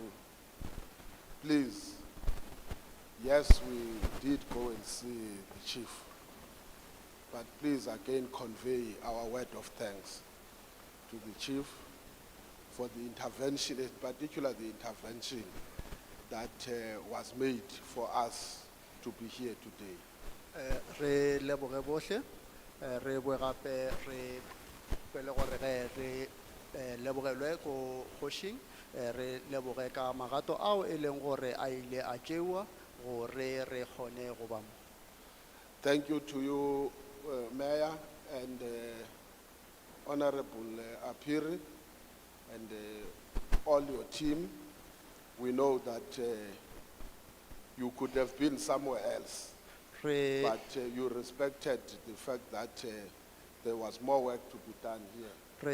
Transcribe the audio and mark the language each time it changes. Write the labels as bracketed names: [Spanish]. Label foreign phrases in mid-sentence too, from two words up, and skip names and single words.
[English] Please, yes, we did go and see the chief. But please again convey our word of thanks to the chief for the intervention, in particular the intervention that was made for us to be here today. [Northern Sotho] Re leboge bohle, re boe gape re pele gore re lebogelwe ko kgošing, re leboge ka magato ao e leng gore a ile a tšewa gore re kgone go ba mo. [English] Thank you to you, Mayor and Honorable Apiri and all your team. We know that you could have been somewhere else, but you respected the fact that there was more work to be done here.